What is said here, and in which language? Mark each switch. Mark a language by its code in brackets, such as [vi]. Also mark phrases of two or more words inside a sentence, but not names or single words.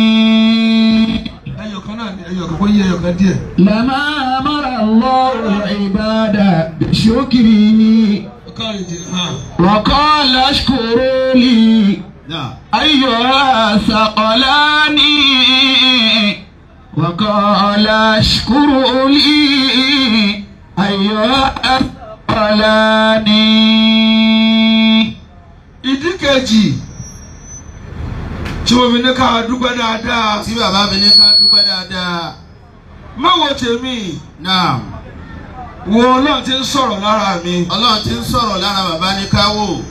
[ar] لما أمر الله العباد بشكره وقال اشكروا لي أيها الثقلان وقال اشكروا لي أيها الثقلان. [yo] ìdí kejì tí mo fi ní ká dúpẹ́ dáadáa, tí bàbá mi ní ká dúpẹ́ dáadáa. má wo tèmi. Naam. Wo Ọlọ́run tí ń sọ̀rọ̀ lára mi. Ọlọ́run tí ń sọ̀rọ̀ lára bàbá ní ká wò.